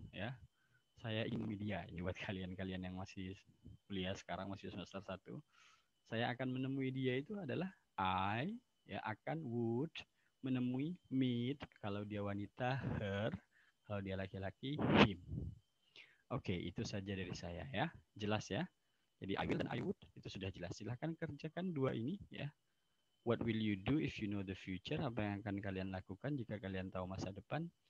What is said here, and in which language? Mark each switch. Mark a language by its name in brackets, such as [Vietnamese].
[Indonesian] Ya, saya ingin media. Ini buat kalian-kalian yang masih kuliah sekarang, masih semester 1. Saya akan menemui dia itu adalah I, ya akan would menemui meet, kalau dia wanita her, kalau dia laki-laki him. Oke, itu saja dari saya ya. Jelas ya? Jadi I will dan I would itu sudah jelas. Silahkan kerjakan dua ini ya. [English] What will you do if you know the future? [Indonesian] Apa yang akan kalian lakukan jika kalian tahu masa depan?